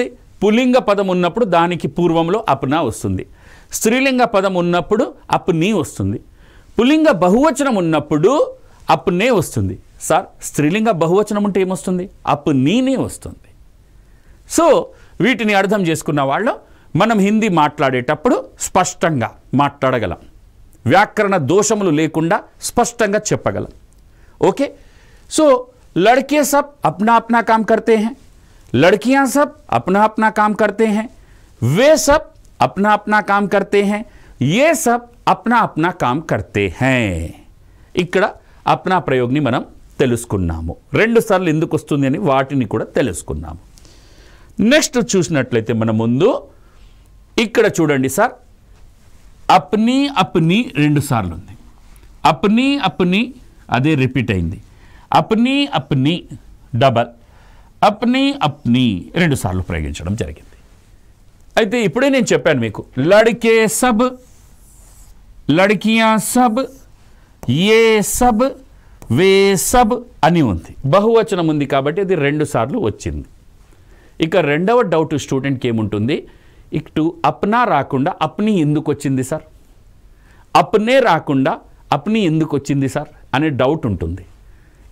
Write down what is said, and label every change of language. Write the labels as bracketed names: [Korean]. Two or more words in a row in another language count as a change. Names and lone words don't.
[Telugu] పుల్లింగ పదం ఉన్నప్పుడు దానికి పూర్వంలో అప్నా వస్తుంది, స్త్రీలింగ పదం ఉన్నప్పుడు అప్ని వస్తుంది, పుల్లింగ బహువచనం ఉన్నప్పుడు అప్నే వస్తుంది. సార్ స్త్రీలింగ బహువచనం ఉంటే ఏమొస్తుంది? అప్నీనే వస్తుంది. సో వీటిని అర్థం చేసుకున్న వాళ్ళు మనం హిందీ మాట్లాడేటప్పుడు స్పష్టంగా మాట్లాడగలం, వ్యాకరణ దోషములు లేకుండా స్పష్టంగా చెప్పగలం. ఓకే, [Hindi] सो लड़के सब अपना अपना काम करते हैं, लड़कियां सब अपना अपना काम करते हैं, वे सब अपना अपना काम करते हैं, ये सब अपना अपना काम करते हैं. [Telugu] ఇక్కడ అప్నా ప్రయోగని మనం తెలుసుకున్నాము. 2 సార్లు ఎందుకు వస్తుంది అని వాటిని కూడా తెలుసుకున్నాము. నెక్స్ట్ చూసినట్లయితే మన ముందు ఇక్కడ చూడండి సార్, [Hindi] अपनी अपनी [Telugu] 2 సార్లు ఉంది, [Hindi] अपनी अपनी [Telugu] అదే రిపీట్ అయింది, [Hindi] अपनी अपनी [Telugu] డబల్, [Hindi] अपनी अपनी [Telugu] 2 సార్లు ప్రయోగించడం జరిగింది. అయితే ఇప్పుడే నేను చెప్పాను మీకు, [Hindi] लड़के सब, लड़कियां सब, ये सब, वे सब [Telugu] అని ఉంది, బహువచనం ఉంది కాబట్టి అది 2 సార్లు వచ్చింది. ఇక రెండవ [English] doubt student [Telugu] ఏముంటుంది, ఇటు అప్నా రాకుండా అప్నీ ఎందుకు వచ్చింది సార్, అప్నే రాకుండా అప్నీ ఎందుకు వచ్చింది సార్ అనే డౌట్ ఉంటుంది.